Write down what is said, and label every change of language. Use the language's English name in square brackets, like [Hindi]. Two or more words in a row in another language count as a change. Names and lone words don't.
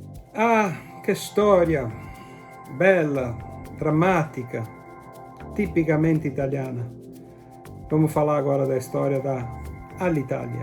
[Italian] Ah, che storia! Bella, drammatica, tipicamente italiana. [Portuguese] Vamos falar agora da história da Alitalia.